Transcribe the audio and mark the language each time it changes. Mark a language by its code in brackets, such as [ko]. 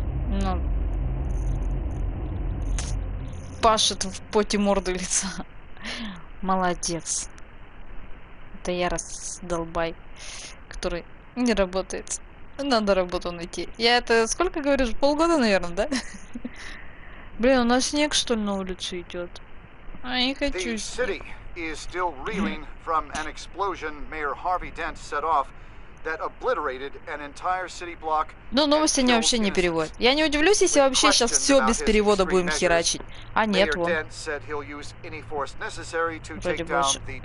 [ru] Ну, пашет в поте морды лица. Молодец. Это я раздолбай, который не работает. Надо работу найти. Я это, сколько говоришь, полгода, наверное, да? Блин, у нас снег, что ли, на улице идет? А я не хочу. [en] Is still reeling from an explosion Mayor Harvey Dent set off that obliterated an entire city block. [ru] Ну, новости они вообще не переводят. Я не удивлюсь, если вообще сейчас все без перевода будем херачить. А нет, вон. Вроде больше.